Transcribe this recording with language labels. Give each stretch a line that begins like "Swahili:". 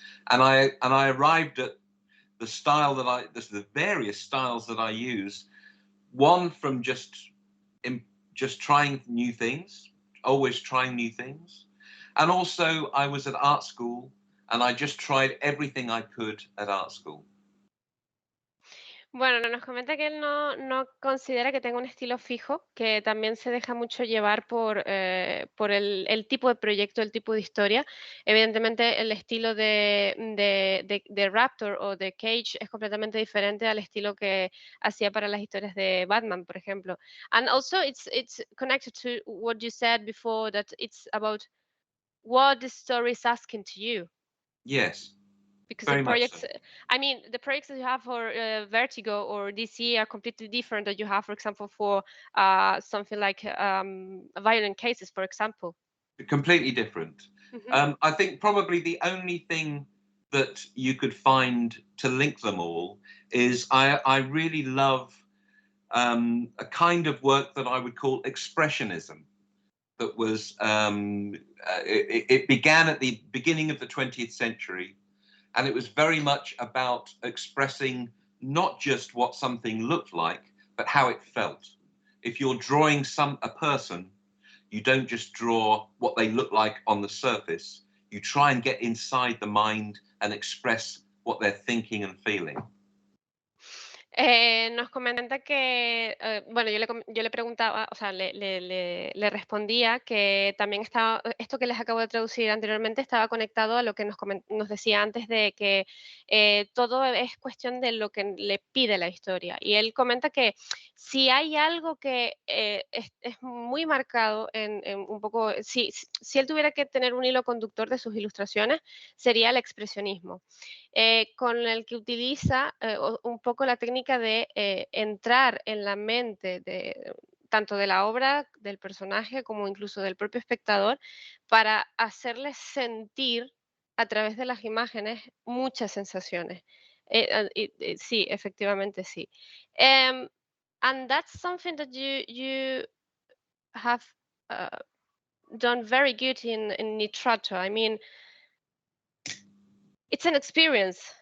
English: And I arrived at the style the various styles that I use. One from just trying new things, always trying new things, and also I was at art school and I just tried everything I could at art school.
Spanish: Bueno, nos comenta que él no considera que tenga un estilo fijo, que también se deja mucho llevar por el tipo de proyecto, el tipo de historia. Evidentemente, el estilo de Raptor o de Cage es completamente diferente al estilo que hacía para las historias de Batman, por ejemplo.
English: And also, it's connected to what you said before, that it's about what the story is asking to you. Yes. because the Very much so. projects, I mean, the projects that you have for Vertigo or DC are completely different that you have, for example, for something like violent cases, for example. Completely different. Hmm. I think probably the only thing that you could find to link them all is I really love a kind of work that I would call expressionism. That was it began at the beginning of the 20th century, and it was very much about expressing not just what something looked like, but how it felt. If you're drawing a person, you don't just draw what they look like on the surface. You try and get inside the mind and express what they're thinking and feeling.
Spanish: Nos comenta que, bueno, yo le preguntaba, o sea, le respondía que también estaba, esto que les acabo de traducir anteriormente estaba conectado a lo que nos decía antes de que todo es cuestión de lo que le pide la historia. Y él comenta que si hay algo que es muy marcado en un poco, si él tuviera que tener un hilo conductor de sus ilustraciones, sería el expresionismo. Con el que utiliza un poco la técnica de entrar en la mente tanto de la obra, del personaje, como incluso del propio espectador, para hacerle sentir a través de las imágenes muchas sensaciones. Sí, efectivamente sí.
English: Em, and that's something that you have uh, done very good in Nitrato. I mean, it's an experience.